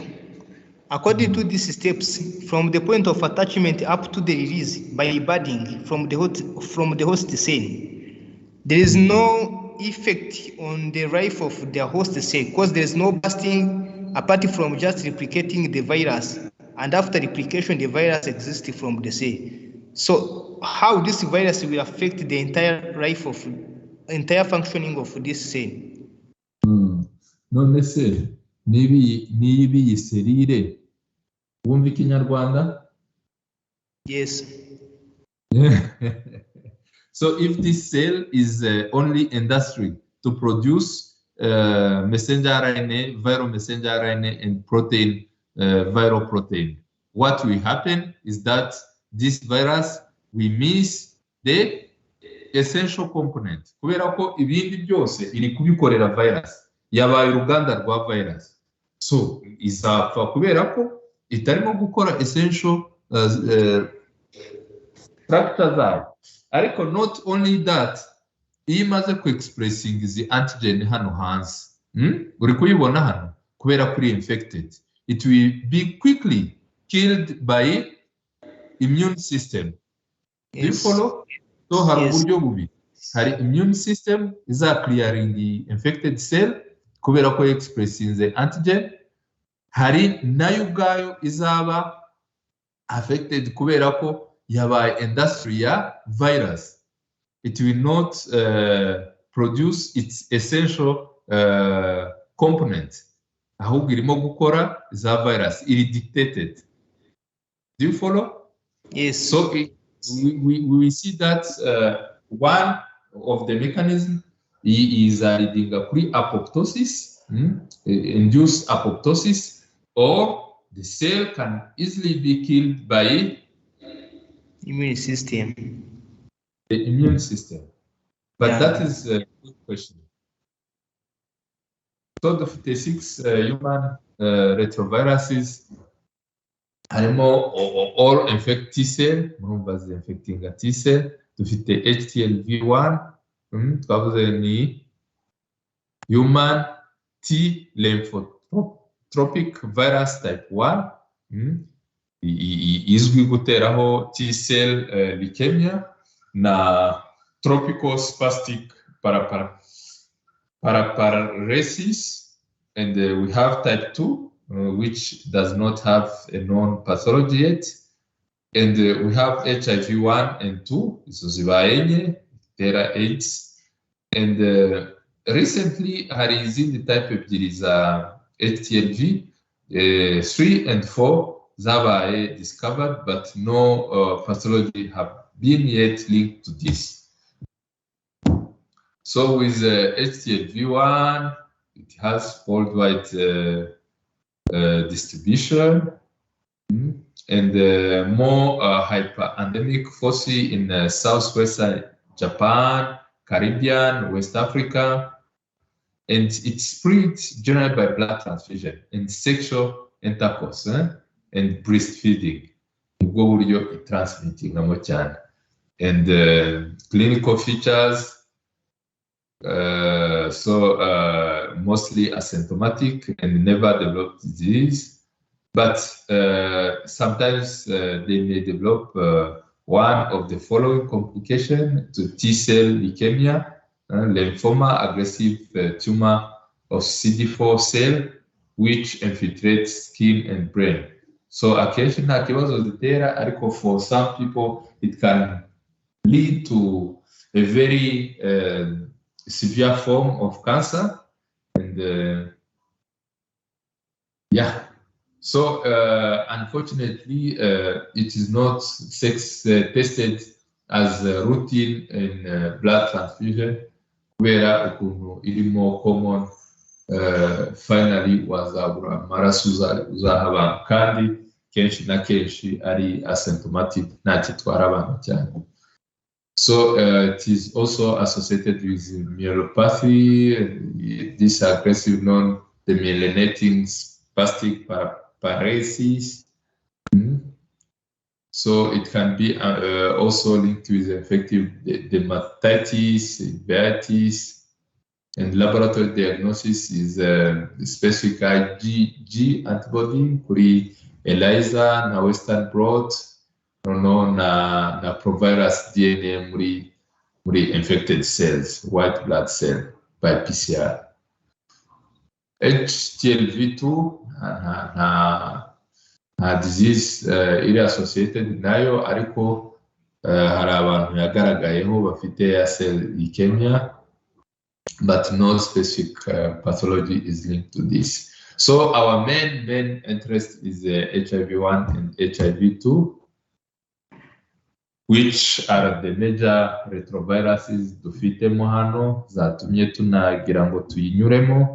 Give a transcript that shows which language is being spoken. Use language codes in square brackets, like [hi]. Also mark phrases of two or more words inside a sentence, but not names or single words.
[en] According to these steps, from the point of attachment up to the release by budding from the host cell, there is no effect on the life of the host cell because there is no bursting apart from just replicating the virus, and after replication the virus exists from the cell. So how this virus will affect the entire functioning of this cell? [rw] None se nibi serire wumva ikinyarwanda? [en] Yes. So if this cell is only industry to produce messenger RNA, viral messenger RNA, and protein, viral protein, what will happen is that this virus will miss the essential component. [rw] Kubera ko ibindi byose iri kubikorera virus. Yabaye uruganda rwa virus. So izapfa kubera ko itarimo gukora [en] essential structure [rw] zayo. [en] Ariko not only that, [rw] iyo imaze ku [en] expressing the antigen [rw] hano hanze, uri kuyibona hano kubera kuri [en] infected, it will be quickly killed by immune system. Do you follow? So [rw] hari uburyo bubi. [en] Hari immune system iza clearing the infected cell [rw] kubera ko [en] expressing the antigen. [rw] Hari nayo ubwayo izaba affected kubera ko yabaye industry ya virus. [en] It will not produce its essential component. [rw] Ahubwo irimo gukora za virus, iri dictated. [en] Do you follow? Yes. So we will see that one of the mechanisms is leading a pre-apoptosis, induce apoptosis, or the cell can easily be killed by immune system. The immune system. But that is a good question. So the 56 human retroviruses harimo all infect T cell, murumva infecting a T cell, dufite HTLV1, [rw] twavuze ni [en] human T lymphotropic virus type 1, [rw] izwi guteraho [en] T cell leukemia na tropical spastic paraparesis, and we have type 2, which does not have a known pathology yet, and we have HIV1 and 2, [rw] zibaenye, tera [en] AIDS, and recently [rw] hari izindi type ebyiri za [en] HTLV 3 and 4 zabaye discovered, but no pathology have been yet linked to this. So with HTLV1, it has worldwide distribution, and more hyper-endemic foci in southwestern Japan, Caribbean, West Africa, and it spreads generally by blood transfusion and sexual intercourse and breastfeeding. [rw] Ubwo buryo transmittingamo cyane. [en] And clinical features, mostly asymptomatic and never develop disease, but sometimes they may develop one of the following complications to T-cell leukemia, lymphoma, aggressive tumor of CD4 cell, which infiltrates skin and brain. So [rw] akenshi nta kibazo zitera, ariko [en] for some people it can lead to a very severe form of cancer. And yeah, so unfortunately it is not tested as routine in blood transfusion, where [rw] ukuntu iri [en] more common. [rw] Finally wazabura amaraso uzaha abantu, kandi kenshi na kenshi ari asymptomatic, nta kitwara abantu cyane. [en] So it is also associated with myelopathy, this aggressive non-demyelinating spastic paralysis. So it can be also linked with infective dermatitis, uveitis, and laboratory diagnosis is specific IgG antibody kuri ELISA na Western blot, na Retrovirus DNA muri infected cells, white blood cell by PCR. HTLV2 nta disease iri associated [rw] nayo, ariko hari abantu yagaragayeho bafite [en] cell leukemia, but no specific pathology is linked to this. So our main interest is HIV-1 and HIV-2, which are the major retroviruses [rw] dufitemo hano zatumye tunagira ngo tuyinyuremo.